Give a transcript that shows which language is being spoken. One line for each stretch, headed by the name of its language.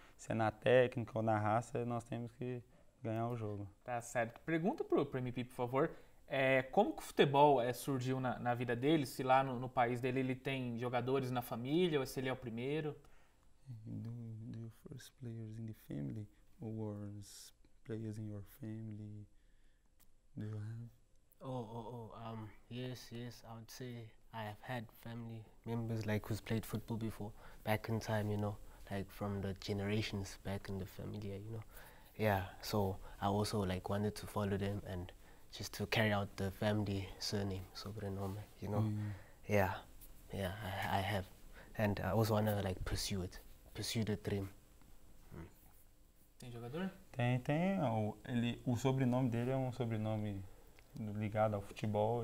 Portuguese: Se é na técnica ou na raça, nós temos que ganhar o jogo. Tá certo. Pergunta pro MP, por favor, como que o futebol surgiu na vida dele? Se lá no país dele ele tem jogadores na família ou se ele é o primeiro?
English: Do you first players in the family or players in your family? Do you have? Yes, I would say I have had family members like who's played football before, back in time, you know, like from the generations back in the family, you know. Yeah, so I also like wanted to follow them and just to carry out the family surname, sobrenome, you know. Yeah, I have, and I also wanna like pursue the dream.
Portuguese: Tem jogador? Tem. O sobrenome dele é um sobrenome ligado ao futebol.